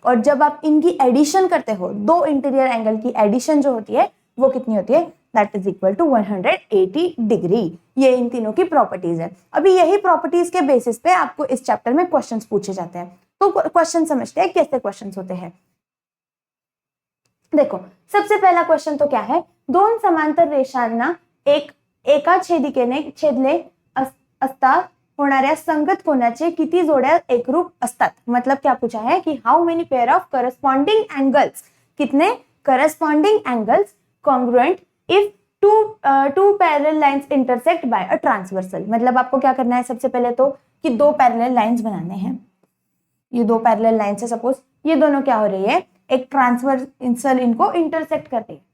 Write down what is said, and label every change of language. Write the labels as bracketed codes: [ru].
[hi] और जब आप इनकी एडिशन करते हो, दो इंटीरियर एंगल की एडिशन जो होती है वो कितनी होती है, [en] That is equal to 180 degree. [hi] ये इन तीनों की प्रॉपर्टीज है। अभी यही प्रॉपर्टीज के बेसिस पे आपको इस चैप्टर में क्वेश्चंस पूछे जाते हैं। तो क्वेश्चन समझते हैं कैसे क्वेश्चंस होते हैं। देखो, सबसे पहला क्वेश्चन तो क्या है, [mr] दोन समांतर रेषांना एका छेदिकेने छेदले असता होणाऱ्या संगत कोणाचे किती जोड्या एकरूप असतात। [hi] मतलब क्या पूछा है कि [en] how many pair of corresponding angles, [hi] कितने [en] Corresponding angles congruent if two parallel lines intersect by a transversal. [hi] मतलब आपको क्या करना है, सबसे पहले तो कि दो पैरेलल लाइंस बनाने हैं, ये दो पैरेलल लाइंस है, सपोज ये दोनों क्या हो रही है, एक ट्रांसवर्सल इनको इंटरसेक्ट करते हैं।